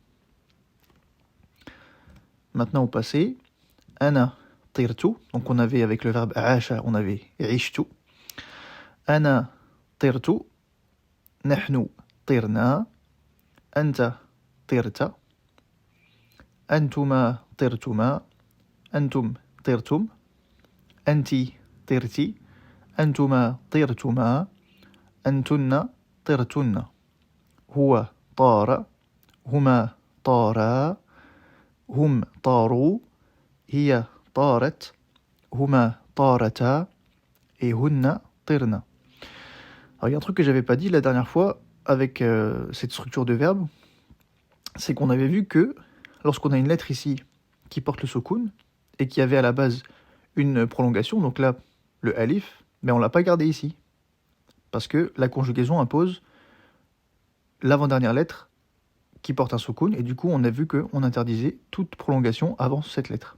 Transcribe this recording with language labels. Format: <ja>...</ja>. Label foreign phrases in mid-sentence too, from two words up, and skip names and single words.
<fr>Maintenant au passé,</fr> <ar>أنا طرت,</ar> <fr>donc on avait avec le verbe asha, on avait ishtu.</fr> <ar>أنا طرت، نحن طرنا، أنت طرت، أنتما طرتما، أنتم طرتم، أنتِ طرتِ، أنتما طرتما، أنتن طرتن. هو طار، هما طارا، هم طاروا، هي طارت، هما طارتا, et هن طرن.</ar> <fr>Alors il y a un truc que j'avais pas dit la dernière fois avec cette structure de verbe, c'est qu'on avait vu que lorsqu'on a une lettre ici qui porte le sukun et qui avait à la base une prolongation, donc là le alif, mais on l'a pas gardé ici parce que la conjugaison impose l'avant-dernière lettre qui porte un sukun, et du coup on a vu qu'on interdisait toute prolongation avant cette lettre.</fr>